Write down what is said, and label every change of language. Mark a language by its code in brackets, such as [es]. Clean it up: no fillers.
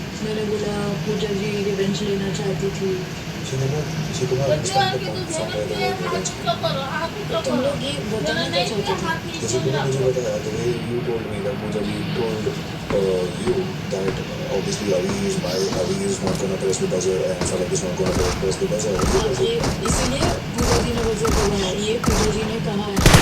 [hi] मैंने बोला पूजा जी रिवेंज लेना चाहती थी। [en] She could not understand the point somewhere that [hi] तुम लोग ये बताना क्या चाहते थे? जैसे तुमने मुझे बताया, [en] the way you told me that Pooja ji told you that obviously Avi is not gonna press the buzzer and Falak is not gonna press the buzzer. [hi] ये इसीलिए पूजा जी ने बजर दबाया। ये पूजा जी ने कहा है।